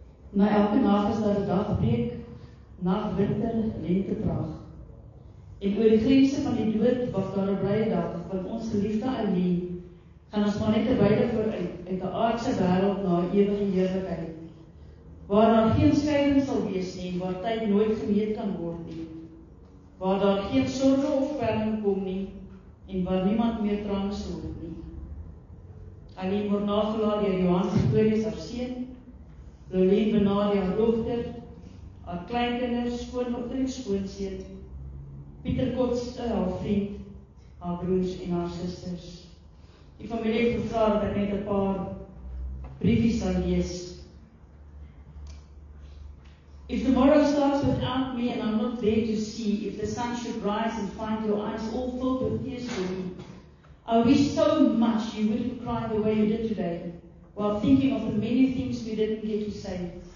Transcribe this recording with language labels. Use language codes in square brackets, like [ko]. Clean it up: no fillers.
[af] Na elke nag is daar 'n dagbreek, nag, winter, lenteprag. En oor die grense van die dood wag daar 'n blye dag, want ons geliefde Eileen gaan ons maar net terwyl vooruit uit 'n aardse wêreld na 'n ewige heerlikheid, waar daar geen skeiding sal wees nie, waar tyd nooit gemeet kan word nie. waar daar geen sorge of kwelling kom nie, en waar niemand meer trane stort nie. Alleen word nagelaat deur Johan Pretorius, haar seun, Lolien Benadia, haar dogter, haar kleinkinders, skoondogter en skoonseun, Pieter Kots, haar vriend, haar broers en haar susters. Die familie het gevra dat ek net 'n paar briefies sal lees. [en] If tomorrow starts without me and I'm not there to see, if the sun should rise and find your eyes all filled with tears for me, I wish so much you wouldn't cry the way you did today, while thinking of the many things we didn't get to say.